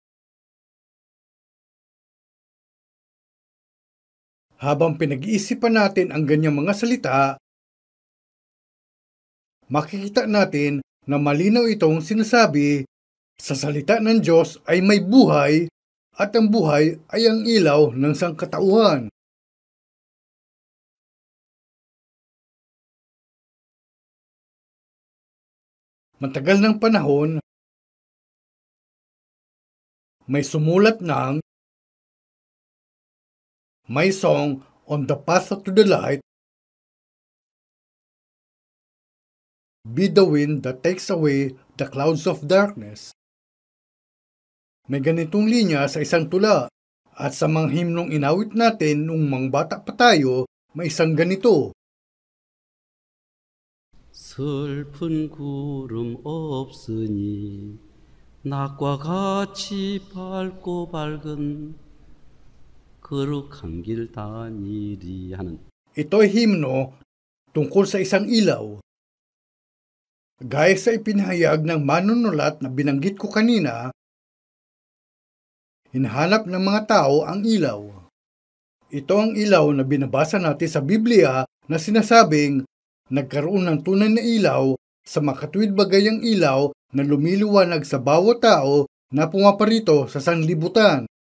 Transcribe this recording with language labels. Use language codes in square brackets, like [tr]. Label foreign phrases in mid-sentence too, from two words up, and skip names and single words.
[tl] Habang pinag-iisipan natin ang ganyang mga salita, makikita natin na malinaw itong sinasabi, sa salita ng Diyos ay may buhay at ang buhay ay ang ilaw ng sangkatauhan. Matagal ng panahon, may sumulat ng My Song on the Path to the Light, [en] Be the wind that takes away the clouds of darkness. [tl] May ganitong linya sa isang tula at sa mga himnong inawit natin nung mga bata pa tayo, may isang ganito. [ko] 슬픈 구름 없으니 낮과 같이 밝고 밝은 거룩한 길 다니리 하는 [tl] Ito ay himno tungkol sa isang ilaw. Gaya sa ipinahayag ng manunulat na binanggit ko kanina, hinahanap ng mga tao ang ilaw. Ito ang ilaw na binabasa natin sa Biblia na sinasabing nagkaroon ng tunay na ilaw sa makatuwid bagayang ilaw na lumiliwanag sa bawat tao na pumaparito sa sanlibutan.